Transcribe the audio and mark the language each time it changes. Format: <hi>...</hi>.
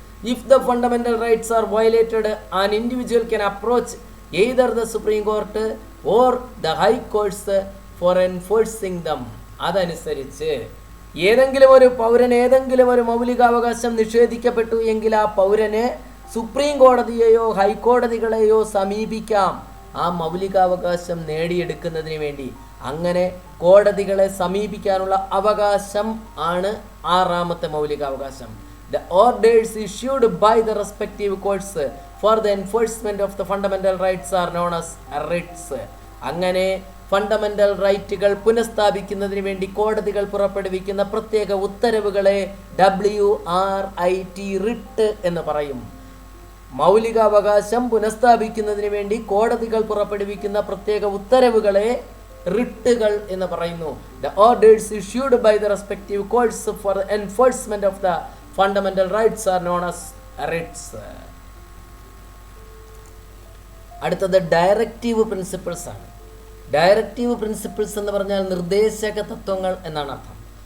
<en>If the fundamental rights are violated, an individual can approach either the Supreme Court or the High Courts for enforcing them.</en> <ml>അതനുസരിച്ച് ഏതെങ്കിലും ഒരു പൗരന് ഏതെങ്കിലും ഒരു മൗലികാവകാശം നിഷേധിക്കപ്പെട്ടു എങ്കിൽ ആ പൗരന് സുപ്രീം കോടതിയെയോ ഹൈക്കോടതികളെയോ സമീപിക്കാം ആ മൗലികാവകാശം നേടിയെടുക്കുന്നതിന് വേണ്ടി. അങ്ങനെ കോടതികളെ സമീപിക്കാനുള്ള അവകാശം ആണ് 6ാമത്തെ മൗലികാവകാശം.</ml> <en>The orders issued by the respective courts for the enforcement of the fundamental rights are known as writs.</en> <ml>അങ്ങനെ ഫണ്ടമെന്റൽ റൈറ്റുകൾ പുനഃസ്ഥാപിക്കുന്നതിന് വേണ്ടി കോടതികൾ പുറപ്പെടുവിക്കുന്ന പ്രത്യേക ഉത്തരവുകളെ WRIT റിട്ട് എന്ന് പറയും. മൗലികാവകാശം പുനഃസ്ഥാപിക്കുന്നതിന് വേണ്ടി കോടതികൾ പുറപ്പെടുവിക്കുന്ന പ്രത്യേക ഉത്തരവുകളെ റിട്ടുകൾ എന്ന് പറയുന്നു.</ml> <en>The orders issued by the respective courts for the enforcement of the fundamental rights are known as writs.</en> <ml>അടുത്തത് ഡയറക്റ്റീവ് പ്രിൻസിപ്പിൾസ് ആണ്. ഡയറക്റ്റീവ് പ്രിൻസിപ്പിൾസ് എന്ന് പറഞ്ഞാൽ നിർദ്ദേശക തത്വങ്ങൾ എന്നാണ് അർത്ഥം.</ml>